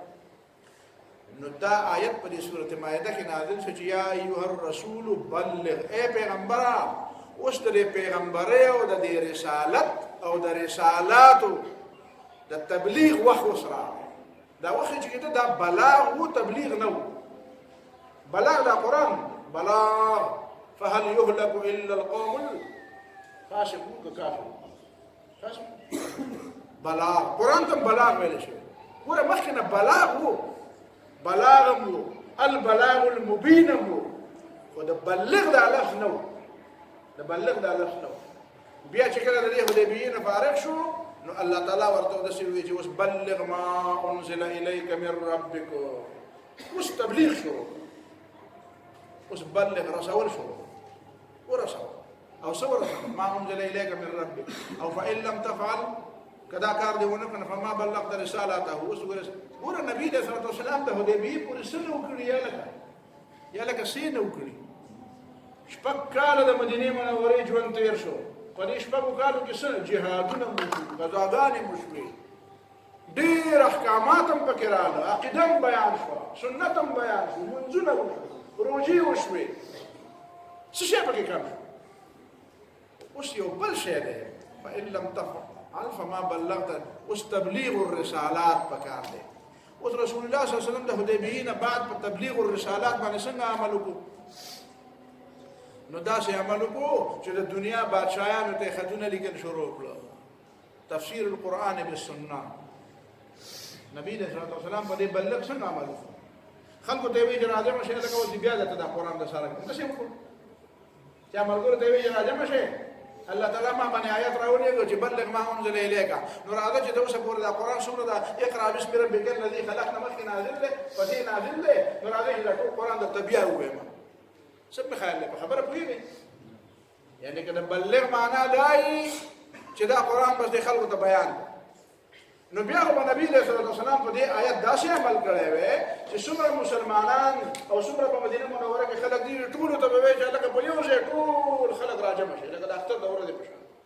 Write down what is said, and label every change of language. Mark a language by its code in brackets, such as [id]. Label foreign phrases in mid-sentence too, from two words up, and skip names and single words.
[ps] نو دا آیت په دې سورت مائده کې نازل شو چې [ar] یا ایها الرسول بلغ، [ps] ای پیغمبره اوس د دې پیغمبرۍ او د دې رسالت او د رسالاتو د تبلیغ وخت اوس راغی. دا وخت چې کېده دا بلاغ و، تبلیغ نه و. بلاغ دا قرآن بلاغ، [ar] فهل يهلك الا القوم الفاسقون که کافرون. [ps] بلاغ قرآن ته بلاغ ویل شوی، ګوره مخکې نه بلاغ و، بلاغ هم و، [ar] البلاغ المبین [ps] هم و، خو د بلغ دا لفظ نه و، د بلغ دا لفظ نه و. بیا چې کله د دې حدیبیې نه فارغ شو نو الله تعالی ورته داسې وایي چې اوس [ar] بلغ ما انزل الیک من ربک، [ps] اوس تبلیغ شروع، اوس بلغ رسول شروع ورسول او څه ورسول [ar] ما انزل الیک من ربک [ps] او [ar] فان لم تفعل [ps] کدا کار دی ونه کنه [ar] فما بلغت رسالته. [ps] اوس ګوره نبی [ar] علیه الصلوة والسلام [ps] د حدیبیې پورې څه نه وکړي، یا لکه څه نه وکړي. 6 کاله د مدینې منورې ژوند تېر شو، په دې 6 کالو کې څه جهادونه مو شو، غزاګانې مو شوې، ډېر احکامات هم پکې راغله، عقیده هم بیان شوه، سنت هم بیان شو، لمونځونه وشوه، روژې وشوې، څه شی پکې کم شو. اوس یو بل شی دی، [ar] فإن لم تفعل فما بلغت، [ps] اوس [ar] تبلیغ الرسالات [ps] پکار دی. اوس رسول الله [ar] صلی الله علیه وسلم [ps] د حدیبیې نه بعد په [ar] تبلیغ الرسالات [ps] باندې څنګه عمل وکړو؟ نو داسې عمل وکړو چې د دنیا بادشاهانو ته خطونه لیکل شروع کړل، [ar] تفسیر القرآن بالسنه. [ps] نبی [ar] علیه الصلوة والسلام [ps] په دې بلغ څنګه عمل وکړو؟ خلکو ته یې وایي چې راځه مشه لکه اوس بیا درته دا قرآن د سره داسې وکړو چې ملګرو ته یې وایي چې راځه مشه الله تعالی ما باندې آیات راولېږو چې [ar] بلغ ما انزل الیک. [ps] نو راځه چې د اوسه پورې دا قرآن څومره ده، [ar] اقرأ باسم ربک الذي خلق نه مخکې نازل دی، په دې نازل دی. [ps] نو راځه چې دا ټول قرآن درته بیا ووایم. څه مې خیال دی په خبره پوهېږئ؟ یعنې که د بلغ معنا دا وي چې دا قرآن بس د خلکو ته بیان دی، نو بیا خو نبی [ar] علیہ الصلوۃ والسلام [ps] په دې آیت داسې عمل کړی وی چې څومره مسلمانان او څومره په مدینه منوره کې خلک دي ټول ته به وایي چې لکه په یو ځای ټول خلک راجمع شي لکه د اختر دوره دی پښه